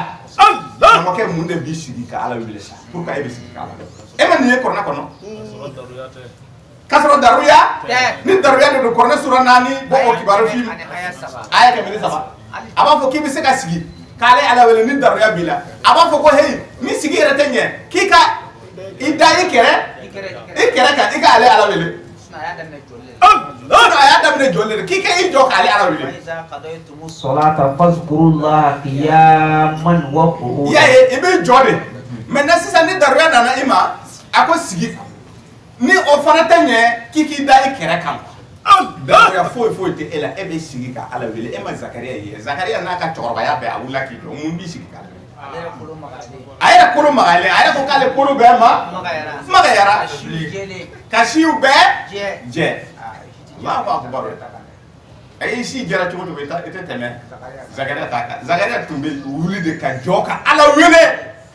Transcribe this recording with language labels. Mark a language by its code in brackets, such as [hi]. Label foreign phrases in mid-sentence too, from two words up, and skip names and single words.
[bm] karamɔgɔkɛ mun de b'i sigi ka Ala wele sa pourquoi e bɛ sigi ka Ala wele e ma nin ye Kuranɛ kɔnɔ k'a sɔrɔ daruya ni daruya de don Kuranɛ sura 4 bɔ o kibaru fi aya 107 a b'a fɔ k'i bɛ se ka sigi k'ale Ala wele ni daruya b'i la a b'a fɔ ko hey ni sigi yɛrɛ tɛ ɲɛ k'i ka i da i kɛrɛ kan i ka ale Ala wele a y'a daminɛ jɔlen de k'i ka i jɔ k'ale Ala wele [ar] الصلاة فاذكروا الله قياما وقعودا [bm] y'a ye i bɛ jɔ de maintenant sisan ni daruya nana i ma a ko sigi ni o fana tɛ ɲɛ k'i k'i da i kɛrɛ kan daruya foyi foyi tɛ e la e bɛ sigi ka Ala wele e ma Zakariya ye Zakariya n'a ka cɛkɔrɔbaya bɛɛ a wulila k'i jɔ mun b'i sigi ka Ala wele a yɛrɛ kolo magayalen a yɛrɛ ko k'ale kolo bɛɛ magayara ka siw bɛɛ jɛ [ar] الله أكبر [bm] a y'i si jɛra cogo cogo i tɛ tɛmɛ Zakariya ta kan Zakariya tun bɛ wuli de ka jɔ ka Ala wele